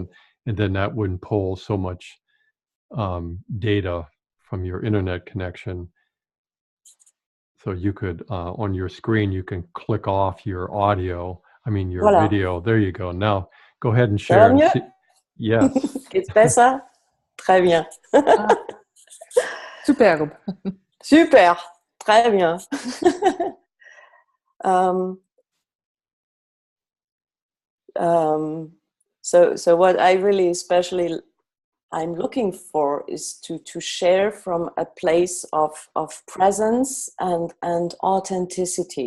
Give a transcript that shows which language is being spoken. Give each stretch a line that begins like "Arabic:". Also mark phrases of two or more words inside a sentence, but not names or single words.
English: and then that wouldn't pull so much data from your internet connection. So you could, on your screen, you can click off your audio, your
French: Voilà.
English: video. There you go. Now, go ahead and
French: Ça
English: share.
French: va mieux?
English: Yes.
German: Geht's besser?
French: Très bien. Superbe. Super. Très bien.
English: So what I really especially I'm looking for is to share from a place of presence and authenticity.